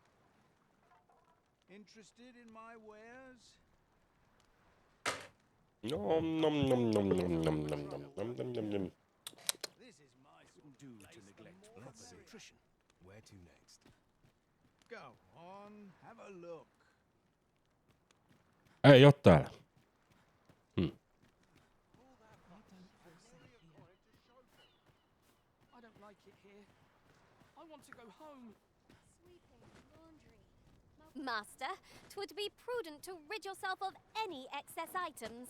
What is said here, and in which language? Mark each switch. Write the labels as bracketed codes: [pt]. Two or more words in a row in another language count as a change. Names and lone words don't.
[en] Interested in my wares? Nom nom nom nom nom nom nom nom nom nom nom. This is my sort Wouldn't do of to place. The neglect nutrition. Where to next? Go on, have a look. [fi] Ei oo täällä. [en] I don't like it here. I want to go home. Sweeping, laundry. Master, 'twould be prudent to rid yourself of any excess items.